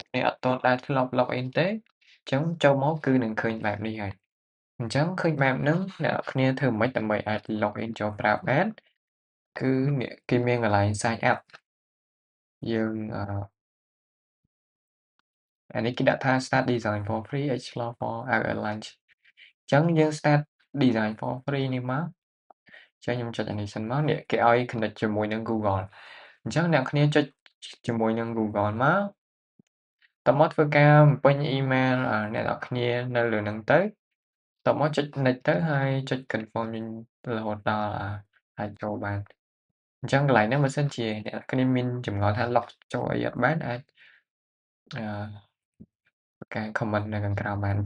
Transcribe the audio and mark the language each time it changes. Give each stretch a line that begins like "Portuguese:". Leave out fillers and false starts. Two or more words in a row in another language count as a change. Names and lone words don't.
Khmer: គ្នាអត់ទាន់ដែលធ្លាប់ login ទេអញ្ចឹងចូលមកគឺនឹងឃើញបែបនេះហើយអញ្ចឹងឃើញបែបហ្នឹងអ្នកនរគ្នាធ្វើម៉េចដើម្បីអាច login ចូលប្រើបានគឺគេមានកន្លែង
English: sign up
Khmer: យើងអានេះគេដាក់ថា
English: start design for free explore for our launch
Khmer: អញ្ចឹងយើង
English: start design for free
Khmer: នេះមក ចឹងខ្ញុំចុចអានេះសិនមកនេះគេឲ្យ connect ជាមួយនឹង Google អញ្ចឹងអ្នកគ្នាចុចជាមួយនឹង Google មកតមកធ្វើការបំពេញអ៊ីមែលអ្នកនរគ្នានៅលើហ្នឹងទៅតមកចុច next ទៅហើយចុច confirm វិញរហូតដល់អាចចូលបានអញ្ចឹងកន្លែងហ្នឹងបើសិនជាអ្នកនរគ្នាមានចម្ងល់ថា log ចូលអីអត់បានអាចអឺការ comment នៅខាងក្រោមបានអ